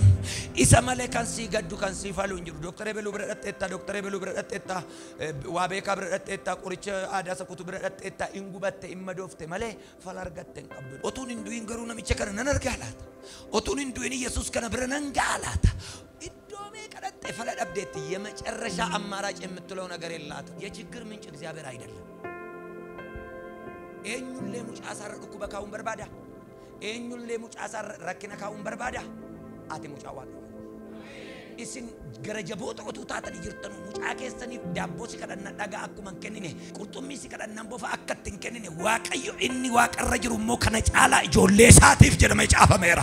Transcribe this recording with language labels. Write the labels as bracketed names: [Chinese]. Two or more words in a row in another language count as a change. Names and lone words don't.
[Oromo] Isa malee kan sii gaddu kan sii faalu hin jiru. Doktara Beluu bira dhaqxeetta, Doktara Beluu bira dhaqxeetta, waa beekaa bira dhaqxeetta, qoricha aadaa sakutu bira dhaqxeetta, hin gubatte, hin madoofte malee fala argatte hin qabdu. Otuun hin du'in garuu namicha kana nan argaa laata. Otuun hin du'in Yesuus kana bira nan ga'a laata. Iddoo meeqa dhaqxe fala dhabdeetti [Amharic] የመጨረሻ አማራጭ የምትለው ነገር የላትም። የችግር ምንጭ እግዚአብሔር አይደለም። [Oromo] eenyullee mucaa isaarra dhukkuba kaa'uun barbaada. Eenyullee mucaa isaarra rakkina kaa'uun barbaada. Ati mucaa Waaqayyoo. Isin gara jaboota otuu taatanii jirtan mucaa keessaniif daabboo si kadhanna dhagaa akkuma hin kennine, qurxummii si kadhanna bofa akka hin kennine Waaqayyo inni waaqarra jiru immoo kana caalaa ijoollee isaatiif jedhamee caafameera.